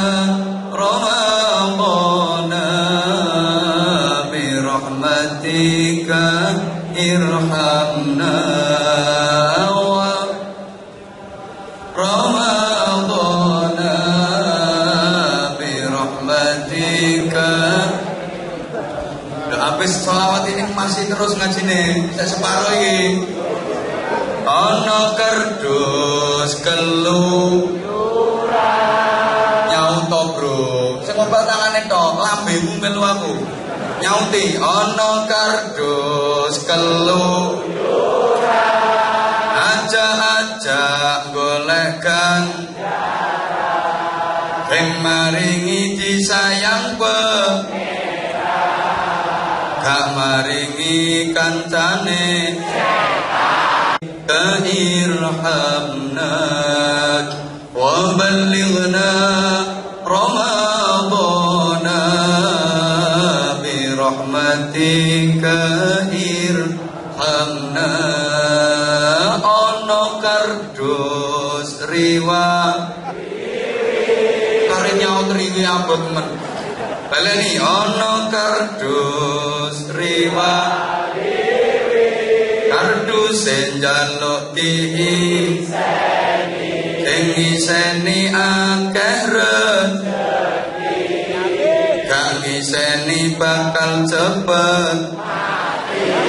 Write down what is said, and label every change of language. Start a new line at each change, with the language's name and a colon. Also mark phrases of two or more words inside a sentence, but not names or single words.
Arabic: رمضان برحمتك ارحمنا و رمضان برحمتك.
Indonesian: Udah habis sholawat ini masih terus ngajine, saya separuh ini.
Javanese: Ono kerdus keluyuran nyauto bro, sing ngombat tangane tok, lambemu melu aku. Nyauti ono kardus keluyuran aja golekkan sing maringi disayang gak maringi kancane
Arabic: ارحمنا وبلغنا رمضان برحمتك ارحمنا.
Javanese: Ono kardus riwa karinya riwi abot men baleni. Ono kardus riwa kardus njaluk diiseni sing ngiseni akeh rezeki gak ngiseni bakal cepet mati.